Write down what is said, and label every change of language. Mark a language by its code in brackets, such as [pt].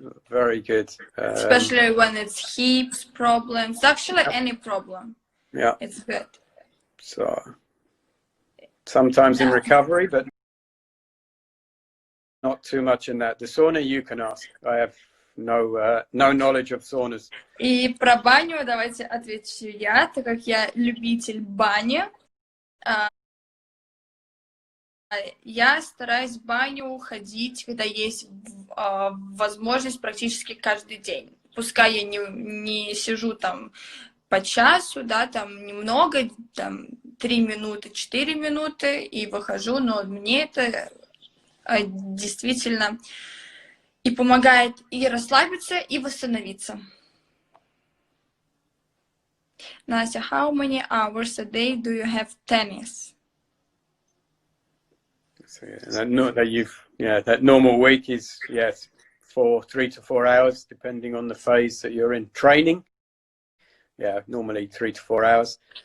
[en] Very good. Especially when it's hips problems, actually any problem. Yeah. It's good. So sometimes in recovery, but not too much in that. The sauna you can ask. I have no knowledge of saunas. [ru] И про баню давайте отвечу я, так как я любитель бани. Я стараюсь в баню ходить, когда есть возможность, практически каждый день. Пускай я не сижу там по часу, да, там немного, там 3 минуты, 4 минуты и выхожу, но мне это действительно и помогает и расслабиться, и восстановиться. [en] Настя, how many hours a day do you have tennis? So, that normal week is 3 to 4 hours, depending on the phase that you're in. Training, normally 3 to 4 hours.